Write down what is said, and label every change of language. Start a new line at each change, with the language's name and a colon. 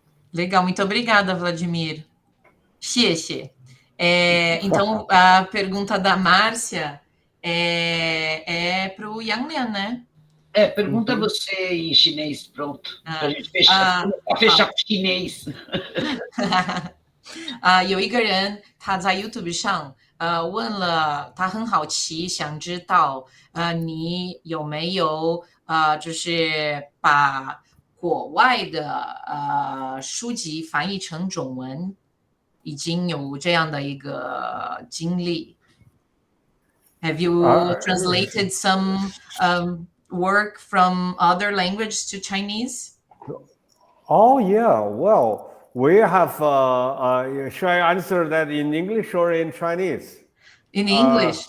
Portuguese: Legal, muito obrigada, Vladimir. Xie. Então, a pergunta da Márcia é para o Lian, né? pergunta você em chinês, pronto. Pra gente fechar com chinês.
Chinese: 有一个人他在 YouTube 上问了，他很好奇，想知道你有没有就是把国外的书籍翻译成中文，已经有这样的一个经历。
English: Have you translated some work from other language to Chinese? Oh, yeah. Well, we have, should I answer that in English or in Chinese? In English.